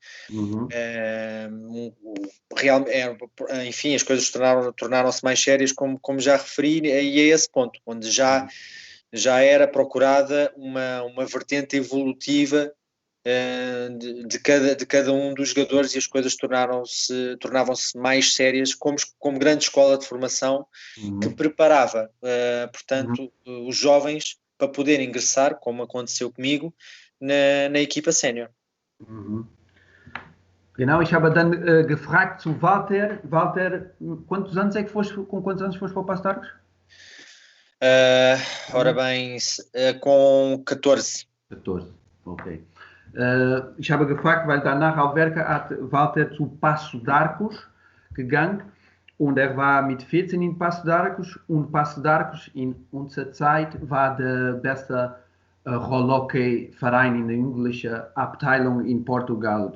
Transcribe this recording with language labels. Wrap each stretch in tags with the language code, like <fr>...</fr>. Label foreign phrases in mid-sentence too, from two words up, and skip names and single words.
<pt>Enfim, as coisas tornaram-se mais sérias, como já referi, e a esse ponto, onde já era procurada uma vertente evolutiva de cada um dos jogadores e as coisas tornavam-se mais sérias como grande escola de formação que preparava, portanto, os jovens para poderem ingressar, como aconteceu comigo, na equipa sénior.</pt> <de>Genau, ich habe dann gefragt zu Walter. Walter,</de> <pt>com quantos anos foste para o Paço de Arcos? Ora bem, com 14.</pt> <de>14, okay. Ich habe gefragt, weil danach Alverca hat Walter zu Paço de Arcos gegangen und er war mit 14 in Paço de Arcos und Paço de Arcos in unserer Zeit war der beste Rollhockey-Verein in der englischen Abteilung in Portugal.</de>